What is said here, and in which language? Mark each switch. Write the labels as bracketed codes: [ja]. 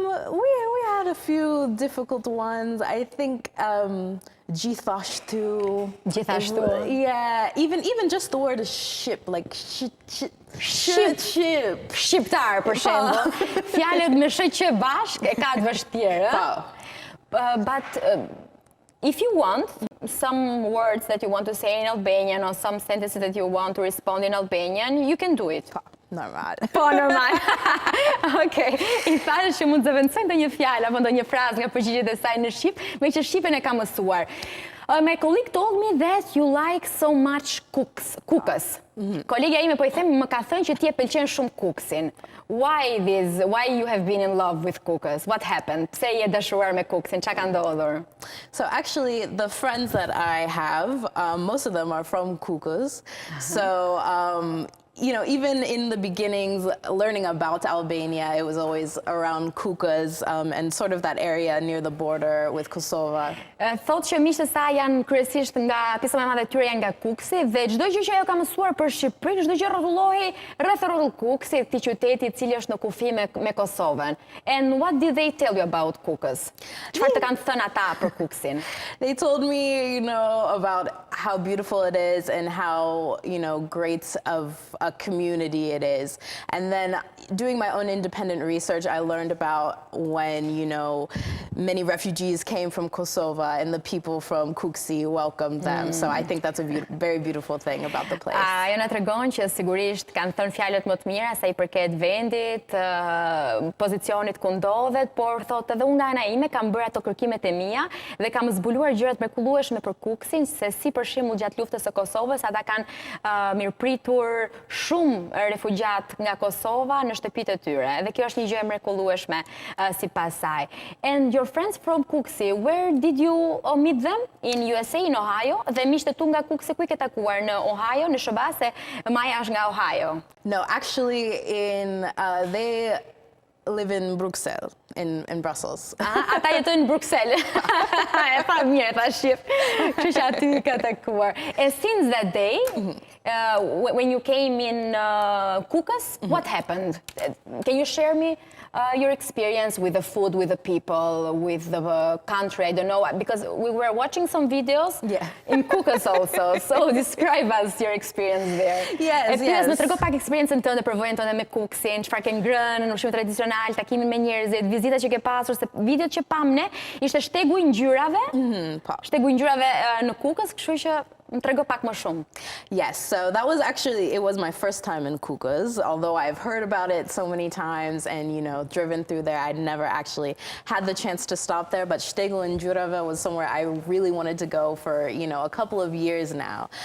[en] We had a few difficult ones. I think gjithashtu. [sq] Gjithashtu. [en] Yeah, even just the word ship, like ship. [sq] Shqiptar, për shembull. Fjalët me sh bashk e ka të vështirë. [en] But if you want some words that you want to say in Albanian or some sentences that you want to respond in Albanian, you can do it. Normal. [sq] Po, normal. Okej. I thashë që mund të zëvendësoj ndonjë fjalë apo ndonjë frazë nga përgjigjet e saj në shqip, me që shqipen e ka mësuar. [en] My colleague told me that you like so much Kukës. [sq] Kolegja ime po I them më ka thënë që ti e pëlqen shumë Kukësin. [en] Why you have been in love with Kukës? What happened? [sq] Pse je dashuruar me Kukësin? Çka ka ndodhur? [en] So actually, the friends that I have, most of them are from Kukës. So even in the beginnings, learning about Albania, it was always around Kukës and sort of that area near the border with Kosovo. [sq] Thotë që miqtë e saj janë kryesisht nga pjesa më e madhe e tyre janë nga Kukësi dhe çdo gjë që ajo ka mësuar për Shqipërinë, çdo gjë rrotullohej rreth rrotull Kukësit, këtij qyteti I cili është në kufi me Kosovën. [en] And what did they tell you about Kukës? [sq] Çfarë të kanë thënë ata për Kukësin? [en] They told me, about how beautiful it is and how, great of a community it is. And then doing my own independent research, I learned about when, many refugees came from Kosovo and the people from Kukësi welcomed them. So I think that's a very beautiful thing about the place. [sq] Ajo na tregon që sigurisht kanë thënë fjalët më të mira sa I përket vendit, pozicionit ku ndodhet, por thotë edhe unë nga ana ime kam bërë ato kërkimet e mia dhe kam zbuluar gjërat mrekullueshme për Kukësin, se si për shembull gjatë luftës së Kosovës ata kanë mirëpritur shumë refugjat nga Kosova në shtëpitë e tyre. Dhe kjo është një gjë e mrekullueshme sipas saj. [en] And your friends from Kukësi, where did you meet them? In USA, in Ohio? [sq] Dhe miqtë tu nga Kukësi ku I ke takuar? Në Ohio, në SBA, se Maja është nga Ohio. [en] No, actually they live in Bruxelles, in Brussels. [sq] Ata jetojnë në Bruxelles. E pa mirë, ta shif. Kështu që aty ka takuar. [en] And since that day, when you came in Kukës, what happened? Can you share me your experience with the food, with the people, with the country? I don't know, because we were watching some videos in Kukës also. So describe us your experience there. Yes. [sq] Më trego pak eksperiencën tënde, përvojën tënde me Kukësin, çfarë ke ngrënë, në ushqimin tradicional, takimin me njerëzit, vizitat që ke pasur, se videot që pam ne ishte shtegu I ngjyrave. Shtegu I ngjyrave në Kukës, kështu që më trego pak më shumë. [en] Yes, so that was actually, it was my first time in Kukës, although I've heard about it so many times and, driven through there. I'd never actually had the chance to stop there, but Shtegu and Gjurave was somewhere I really wanted to go for, a couple of years now.